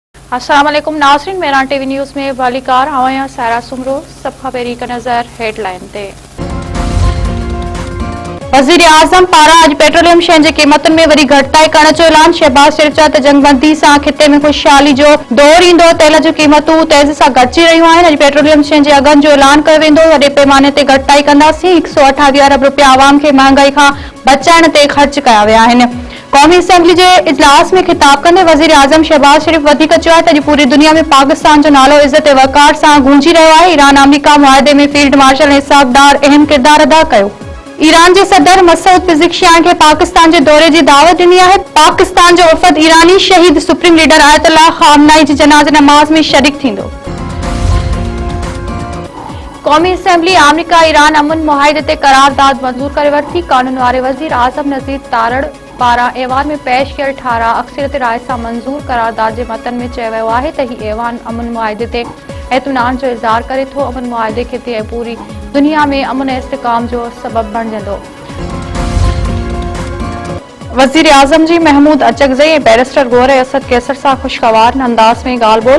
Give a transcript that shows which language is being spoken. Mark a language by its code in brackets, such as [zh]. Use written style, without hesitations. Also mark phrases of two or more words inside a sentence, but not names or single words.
[ar] السلام علیکم [sd] नाज़रीन, मेरा टीवी न्यूज़ में वालीकार आवां सारा सुमरो सब खबरी का नजर हेडलाइन ते। वज़ीर आज़म पारा अज पेट्रोलियम शयुनि जी क़ीमतुनि में वरी घटिताई करण जो ऐलान। शहबाज शरीफ चयो त जंगबंदी सां खिते में खुशहाली जो दौर ईंदो। तेल जूं क़ीमतूं तेज़ी सां घटिजी रहियूं आहिनि। अॼु पेट्रोलियम शयुनि जे अघनि जो ऐलान कयो वेंदो। वॾे पैमाने ते घटिताई कंदासीं। 128 अरब रुपया आवाम खे महांगाई खां बचाइण ते ख़र्च कया विया आहिनि। कौमी असेंबली के इजलास में खिताब कंदे वज़ीर आज़म शहबाज शरीफ वधीक चयो आहे त अॼु पूरी दुनिया में पाकिस्तान जो नालो इज़्ज़त वक़ार सां गूंजी रहियो आहे। ईरान अमेरिका मुआहदे में फील्ड मार्शल इसहाक डार अहम किरदार अदा कयो। [ur] ایران کے صدر مسعود پزشکیان کے پاکستان کے دورے کی دعوت دی ہے. [sd] पाकिस्तान जो वफ़द ईरानी शहीद सुप्रीम लीडर आयतुल्लाह ख़ामनाई की जनाज़े नमाज में शरीक थींदो। कौमी असेंबली अमेरिका ईरान अमन मुआहदे ते करारदाद मंजूर करे वरिती। कानून वारे वज़ीर आज़म नज़ीर तारड़ पारा ऐवान में पेश कयल 18 अक्सरियत राय से मंजूर करारदाद के मतन में चयो वियो आहे त ही ऐवान अमन मुआहदे ते एतमाद जो इज़हार करे थो। अमन मुआहदे के ते पूरी दुनिया में अमन इस्तेकाम जो सबब बणजंदो। वज़ीर आज़म जी महमूद अचकज़ई बैरिस्टर गौहर असद कैसर सां खुशगवार अंदाज में ॻाल्हि ॿोल।